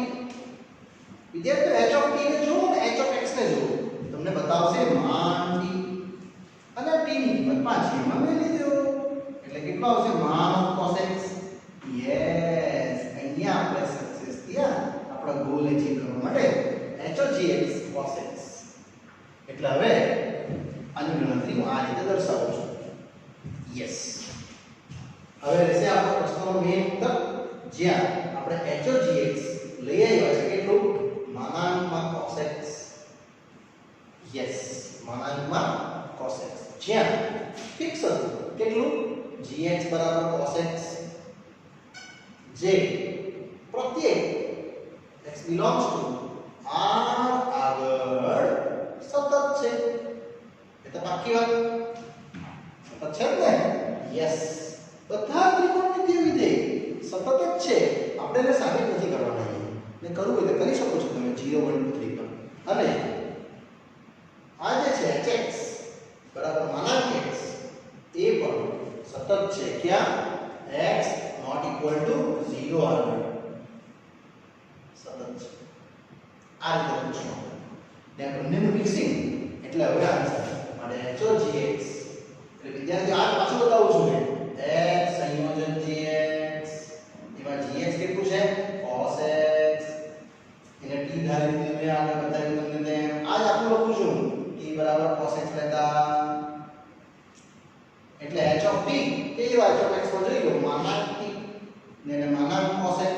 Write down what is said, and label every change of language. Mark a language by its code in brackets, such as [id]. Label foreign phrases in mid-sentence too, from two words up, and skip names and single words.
[gu] વિદ્યાર્થીઓ [en] h of t [gu] ને જુઓ અને [en] h of x [gu] ને જુઓ, તમને બતાવશે માન t અને t ની કિંમત પાછળમાં મેં લીધો, એટલે કેટલો આવશે? [en] માન of cos x. [gu] યસ, અહીંયા આપણે સક્સેસ થયા આપણા [en] goal achieve [gu] કરવા માટે. [en] h of gx cos x. [gu] એટલે હવે આની ગણતરી હું આ રીતે દર્શાવું છું. યસ, હવે રહેશે આપણો પ્રશ્નનો મેઇન ઉત્તર, જ્યાં આપણે [en] h of gx [gu] લઈ આવ્યા છે કેટલું? માનાંકમાં [en] cos x. [gu] યસ, માનાંકમાં [en] cos x, [gu] જ્યાં ફિક્સ હતું કેટલું? gx બરાબર [en] cos x, [gu] જે પ્રત્યેક [en] x belongs to r [gu] આગળ સતત છે. એ તો પાકી વાત સતત છે ને? યસ, બધા ત્રિકોણમિતિય વિધેય સતત જ છે. આપણે એને સાબિત નથી કરવાના. ને કરવું હોય તો કરી શકો છો તમે 0 1 2 3 પર. અને આ જે છે hx બરાબર માનાંક x એ પણ સતત છે. ક્યાં? [en] x not equal to 0 [gu] આગળ સતત છે. આ રીતે પૂછો ને બંનેનું મિક્સિંગ, એટલે હવે આન્સર માટે [en] h of gx. [gu] એટલે વિદ્યાર્થીઓ આ પાછું બતાવું છું મેં. x સંયોજન gx, એમાં gx કેટલું છે? [en] cos x. [gu] એને t ધારી દીધું મેં આગળ બતાવ્યું તમને તેમ. આ જ આખું લખું છું t બરાબર [en] cos x [gu] લેતા, એટલે [en] h of t [gu] એ [en] h of x [gu] માં જોઈ લો માનાંક t ને એને માનાંક [en] cos x.